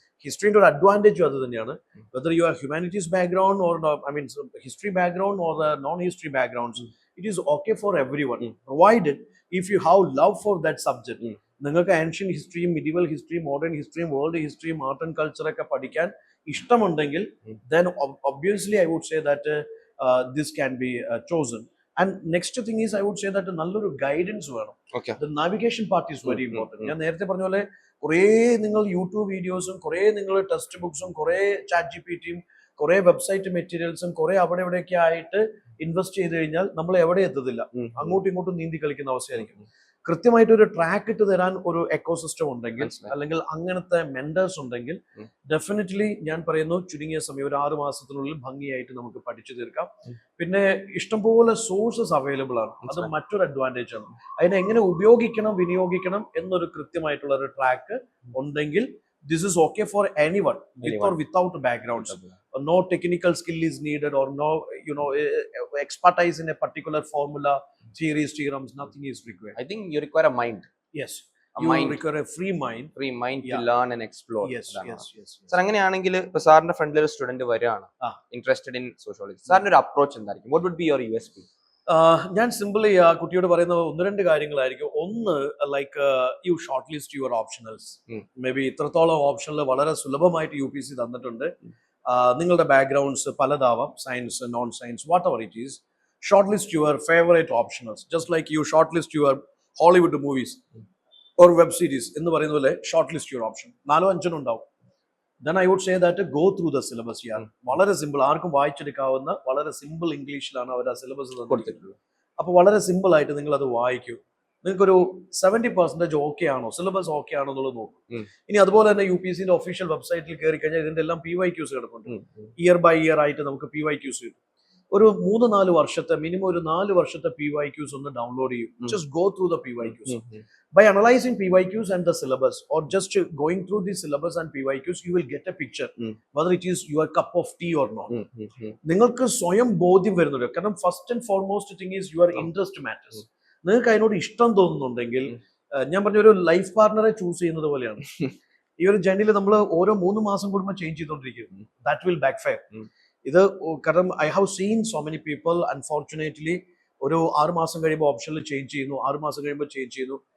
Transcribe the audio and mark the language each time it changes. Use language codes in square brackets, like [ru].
[ml] ഹിസ്റ്ററിന്റെ ഒരു അഡ്വാൻറ്റേജും അത് തന്നെയാണ്. [en] Whether you are humanities background or history background or non history backgrounds, it is okay for everyone provided if you have love for that subject. [ml] നിങ്ങൾക്ക് ancient ഹിസ്റ്ററിയും medieval ഹിസ്റ്ററിയും modern ഹിസ്റ്ററിയും world ഹിസ്റ്ററിയും art and കൾച്ചറൊക്കെ പഠിക്കാൻ ഇഷ്ടമുണ്ടെങ്കിൽ [en] then obviously I would say that this can be chosen. And next thing is I would say that [ml] നല്ലൊരു guidance വേണം. [en] The navigation part is very important. [ml] ഞാൻ നേരത്തെ പറഞ്ഞ പോലെ കുറേ നിങ്ങൾ യൂട്യൂബ് വീഡിയോസും കുറേ നിങ്ങൾ ടെക്സ്റ്റ് ബുക്സും കുറേ ChatGPTയും കുറേ വെബ്സൈറ്റ് മെറ്റീരിയൽസും കുറേ അവിടെ ഇവിടെയൊക്കെ ആയിട്ട് ഇൻവെസ്റ്റ് ചെയ്ത് കഴിഞ്ഞാൽ നമ്മൾ എവിടെ എത്തത്തില്ല, അങ്ങോട്ടും ഇങ്ങോട്ടും നീന്തി കളിക്കുന്ന അവസ്ഥയായിരിക്കും. കൃത്യമായിട്ട് ഒരു ട്രാക്ക് ഇട്ട് തരാൻ ഒരു എക്കോസിസ്റ്റം ഉണ്ടെങ്കിൽ മനസ്സിലായി. അല്ലെങ്കിൽ അങ്ങനത്തെ മെന്റേഴ്സ് ഉണ്ടെങ്കിൽ ഉം. ഡെഫിനറ്റ്ലി ഞാൻ പറയുന്നു ചുരുങ്ങിയ സമയം ഒരു 6 മാസത്തിനുള്ളിൽ ഭംഗിയായിട്ട് നമുക്ക് പഠിച്ചു തീർക്കാം. ഉം. പിന്നെ ഇഷ്ടംപോലെ സോഴ്സസ് അവൈലബിൾ ആണ്. അത് മനസ്സിലായി. മറ്റൊരു അഡ്വാൻറ്റേജ് ആണ്. അതിനെ എങ്ങനെ ഉപയോഗിക്കണം വിനിയോഗിക്കണം എന്നൊരു കൃത്യമായിട്ടുള്ള ഒരു ട്രാക്ക് ഉണ്ടെങ്കിൽ [en] this is okay for anyone with or without backgrounds. No technical skill is needed or no expertise in a particular formula, theories, theorems, nothing is required. I think you require a mind. Yes, A you mind. require a free mind. Free mind to Yeah. learn and explore. Yes, [ml] അതാണ്. [en] yes, yes, yes. [ml] Sir അങ്ങനെയാണെങ്കിൽ ഇപ്പൊ സാറിന്റെ ഫ്രണ്ടിൽ ഒരു student വരികയാണ് ആ. [en] interested in sociology, [ml] സാറിന്റെ ഒരു അപ്രോച്ച് എന്തായിരിക്കും? [en] What would be your USP? [ml] ഞാൻ സിമ്പിളി ആ കുട്ടിയോട് പറയുന്ന 1-2 കാര്യങ്ങളായിരിക്കും. ഒന്ന്, [en] Like you short list your optionals. [ml] May be ഇത്രത്തോളം ഓപ്ഷനിൽ വളരെ സുലഭമായിട്ട് UPSC തന്നിട്ടുണ്ട്. നിങ്ങളുടെ backgrounds പലതാവാം, science, non science, [en] Whatever it is. Short list your favourite optionals, just like you short list your Hollywood movies or web series [ml] എന്ന് പറയുന്ന പോലെ [en] Short list your option. [ml] 4-5 ഉണ്ടാവും. [en] then I would say that go through the syllabus. [ml] വളരെ simple, ആർക്കും വായിച്ചെടുക്കാവുന്ന വളരെ simple ഇംഗ്ലീഷിലാണ് അവർ ആ syllabus കൊടുത്തിട്ടുള്ളത്. അപ്പോൾ വളരെ സിമ്പിൾ ആയിട്ട് നിങ്ങൾ അത് വായിക്കൂ. നിങ്ങൾക്കൊരു 70% ഓക്കെ ആണോ, സിലബസ് ഓക്കെ ആണോ എന്നുള്ളത് നോക്കും. ഇനി അതുപോലെ തന്നെ UPSCന്റെ ഒഫീഷ്യൽ വെബ്സൈറ്റിൽ കയറി കഴിഞ്ഞാൽ ഇതിന്റെ എല്ലാം PYQs കിടക്കുന്നുണ്ട്. ഇയർ ബൈ ഇയർ ആയിട്ട് നമുക്ക് PYQs കിട്ടും. ഒരു 3-4 വർഷത്തെ മിനിമം ഒരു 4 വർഷത്തെ PYQs ഒന്ന് ഡൗൺലോഡ് ചെയ്യും. [en] Just go through the PYQs. By analyzing PYQs and the syllabus, or just going through the syllabus and PYQs, you will get a picture whether it is your cup of tea or not. [ml] നിങ്ങൾക്ക് സ്വയം ബോധ്യം വരുന്നുണ്ട്. കാരണം [en] First and foremost thing is your interest matters. [ml] നിങ്ങൾക്ക് അതിനോട് ഇഷ്ടം തോന്നുന്നുണ്ടെങ്കിൽ, ഞാൻ പറഞ്ഞ ഒരു ലൈഫ് പാർട്ണറെ ചൂസ് ചെയ്യുന്നത് പോലെയാണ്. ഈ ഒരു ജേർണിയിൽ നമ്മൾ ഓരോ 3 മാസം കൂടുമ്പോൾ ചേഞ്ച് ചെയ്തുകൊണ്ടിരിക്കും. [en] That will backfire. [ml] ഇത് കാരണം [en] I have seen so many people unfortunately [ml] ഒരു 6 മാസം കഴിയുമ്പോൾ ഓപ്ഷനിൽ ചേഞ്ച് ചെയ്യുന്നു, 6 മാസം കഴിയുമ്പോൾ ചേഞ്ച് ചെയ്യുന്നു.